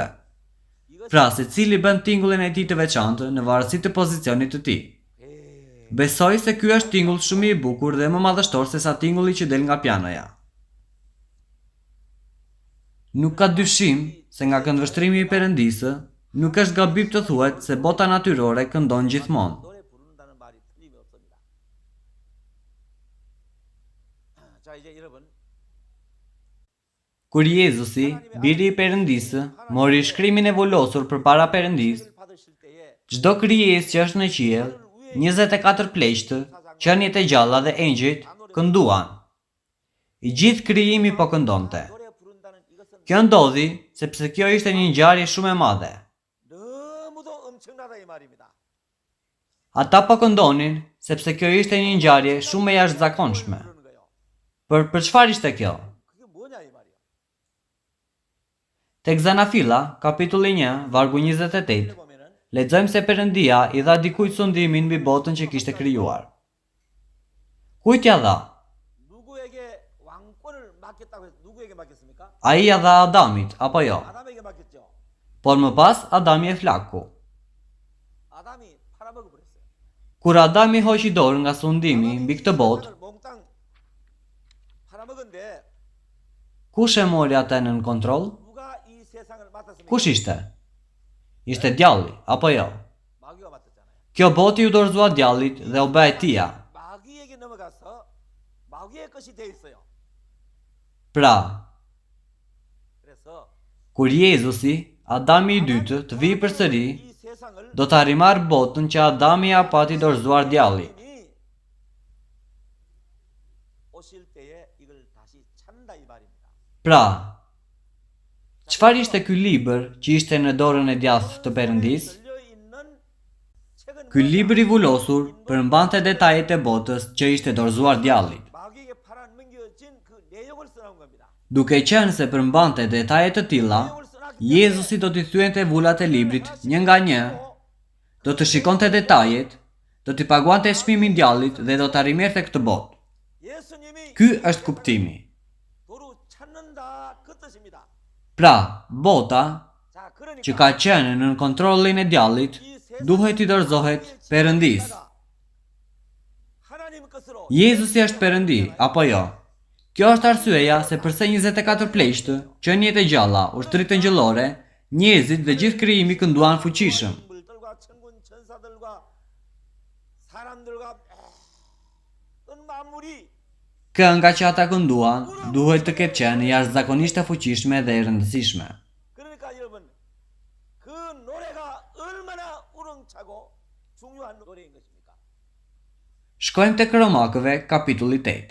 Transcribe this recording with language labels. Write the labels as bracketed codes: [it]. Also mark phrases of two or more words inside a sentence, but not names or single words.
[sq] Pra, secili bën tingullin e tij të veçantë në varësi të pozicionit të tij. Besoj se ky është tingull shumë I bukur dhe më madhështor se sa tingulli që del nga pianoja. Nuk ka dyshim se nga këndvështrimi I Perëndisë, nuk është gabim të thuhet se bota natyrore këndon gjithmonë. [ko] 노래 부른다는 말이 틀림이 없습니다. 자, 이제 여러분 [sq] Kur Jezusi, biri I Perëndisë, mori shkrimin e volosur përpara Perëndisë, [ko] 을 받으실 때에 [sq] çdo krijesë që është në qiell, 24 pleqtë, qeniet e gjalla dhe engjëjt kënduan. I gjithë krijimi po këndonte. [ko] 노래 부른다는 이것은 [sq] Kjo ndodhi sepse kjo ishte një ngjarje shumë e madhe. [ko] 너무도 엄청나다 이 말입니다. [sq] Ata po këndonin sepse kjo ishte një ngjarje shumë e jashtëzakonshme. [ko] 그러는 거예요. [sq] Për çfarë ishte kjo? [ko] 그게 뭐냐 이 말이에요. [sq] Tek Zanafilla, kapitulli 1, vargu 28, [ko] 보면은 [sq] lexojmë se Perëndia I dha dikujt sundimin mbi botën që kishte krijuar. Kujt ja dha? [ko] 누구에게 왕권을 맡겼다고 해서 누구에게 맡겼습니까? [sq] Ai ja dha Adamit, apo jo? [ko] 아담에게 맡겼죠. [sq] Por më pas, Adami e flaku. [ko] 아담이 팔아먹어 버렸어요. [sq] Kur Adami hoqi dorë nga sundimi mbi këtë botë, [ko] 몽땅 팔아먹은데 [sq] kush e mori atë në kontroll? [ko] 누가 이 세상을 맡았습니까? [sq] Kush ishte? Ishte djalli, apo jo? [ko] 마귀가 맡았잖아요. [sq] Kjo botë ju dorëzua djallit dhe u bë e tija. [ko] 마귀에게 넘어가서 마귀의 것이 돼 있어요. [sq] Pra, [ko] 그래서 [sq] kur Jezusi, Adami I dytë, të vijë përsëri, [ko] 이 세상을 [sq] do ta rimarr botën që Adami ja pati dorëzuar djallit. [ko] 하나님이 오실 때에 이걸 다시 찬다 이 말입니다. [sq] Pra, çfarë ishte ky libër që ishte në dorën e djathtë të Perëndisë? [ko] 들려 있는 책은 [sq] Ky libër I vulosur përmbante detajet e botës që ishte dorëzuar djallit. [ko] 마귀에게 팔아넘겨진 그 내용을 써놓은 겁니다. [sq] Duke qenë se përmbante detaje të tilla, Jezusi do t'i thyente vullat e librit një nga një, do të shikonte detajet, do t'i paguante çmimin djallit dhe do ta rimerrte këtë botë. [ko] 예수님이 [sq] Ky është kuptimi. [ko] 도로 찾는다 그 뜻입니다. [sq] Pra, bota, [ko] 자, 그러니까 [sq] që ka qenë në kontrollin e djallit, duhet I dorëzohet Perëndisë. [ko] 하나님 것으로 [sq] Jezusi është Perëndi, apo jo? Kjo është arsyeja se pse 24 pleqtë, qeniet e gjalla, ushtrit angjëllore, njerëzit dhe gjithë krijimi kënduan fuqishëm. [ko] 물들과 천군 천사들과 사람들과 모든 만물이 [sq] Kënga që ata kënduan duhet të ketë qenë jashtëzakonisht e fuqishme dhe e rëndësishme. [ko] 그러니까 여러분 그 노래가 얼마나 우렁차고 중요한 노래인 것입니까? [sq] Shkojmë tek Romakëve, kapitulli 8.